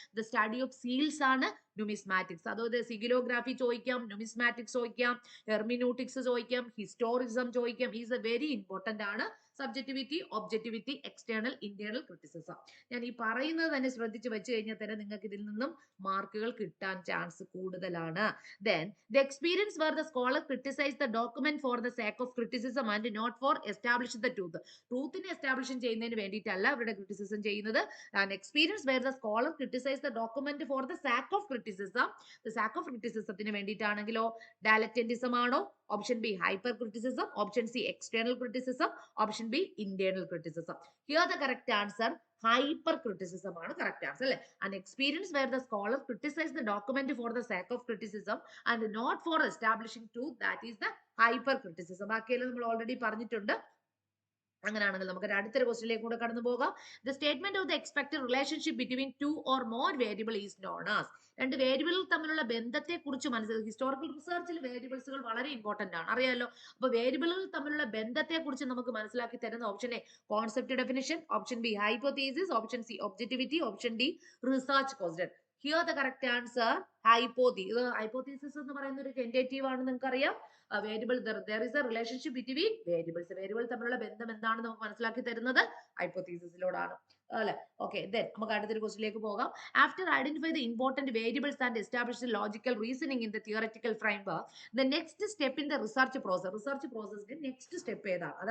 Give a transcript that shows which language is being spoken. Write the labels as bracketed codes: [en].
[en] the study of seals [ml] ആണ് numismatics. അതായത് സിഗിലോഗ്രാഫി ചോദിക്കാം, ന്യൂമിസ്മാറ്റിക്സ് ചോദിക്കാം, ഹെർമിനൂട്ടിക്സ് ചോദിക്കാം, ഹിസ്റ്റോറിസം ചോദിക്കാം. [en] is a very important [ml] ആണ്. [en] Subjectivity, objectivity, external, internal criticism. [ml] ഞാൻ ഈ പറയുന്നത് തന്നെ ശ്രദ്ധിച്ച് വെച്ച് കഴിഞ്ഞാൽ തന്നെ നിങ്ങൾക്ക് ഇതിൽ നിന്നും മാർക്കുകൾ കിട്ടാൻ ചാൻസ് കൂടുതലാണ്. [en] Then the experience where the scholar criticized the document for the sake of criticism and not for establish the truth. [ml] ട്രൂത്തിനെ establish ചെയ്യുന്നതിന് വേണ്ടിയിട്ടല്ല അവരുടെ ക്രിറ്റിസിസം ചെയ്യുന്നത്. [en] An experience where the scholar criticized the document for the sake of criticism. The sake of criticism [ml] ത്തിന് വേണ്ടിയിട്ടാണെങ്കിലോ ഡയലക്റ്റന്റിസം ആണോ? [en] Option B hyper criticism, option C external criticism, option B internal criticism. Here the correct answer hyper criticism [ml] ആണ് correct answer അല്ലെ. [en] An experience where the scholar criticized the document for the sake of criticism and not for establishing truth, that is the hyper criticism. [ml] ബാക്കിയെല്ലാം നമ്മൾ already പറഞ്ഞിട്ടുണ്ട്. അങ്ങനെയാണെങ്കിൽ നമുക്ക് അടുത്തൊരു ക്വസ്റ്റ്യനിലേക്ക് കൂടെ കടന്നു പോകാം. [en] The statement of the expected relationship between two or more variable is known as. [ml] രണ്ട് വേരിയബിളുകൾ തമ്മിലുള്ള ബന്ധത്തെ കുറിച്ച് മനസ്സിലാക്കി. ഹിസ്റ്റോറിക്കൽ റിസർച്ചിൽ വേരിയബിൾസുകൾ വളരെ ഇമ്പോർട്ടന്റ് ആണ്, അറിയാലോ. അപ്പൊ വേരിയബിളുകൾ തമ്മിലുള്ള ബന്ധത്തെ കുറിച്ച് നമുക്ക് മനസ്സിലാക്കി തരുന്ന [en] Option A concept definition, option B hypothesis, option C objectivity, option D research question. Here the correct answer hypothesis [ml] എന്ന് പറയുന്ന ഒരു ടെന്റേറ്റീവ് ആണ്, നിങ്ങൾക്ക് അറിയാം. [en] Variable there is a relationship between variables. [ml] Variable തമ്മിലുള്ള ബന്ധം എന്താണെന്ന് നമുക്ക് മനസ്സിലാക്കി തരുന്നത് ഹൈപ്പോതീസിസിലൂടെയാണ് അല്ലെ. [en] okay, then [ml] നമുക്ക് അടുത്തൊരു ക്വസ്റ്റ്യനിലേക്ക് പോകാം. [en] After identify the important variables and establish the logical reasoning in the theoretical framework, the next step in the research പ്രോസസ്സിന്റെ next step ഏതാണ്?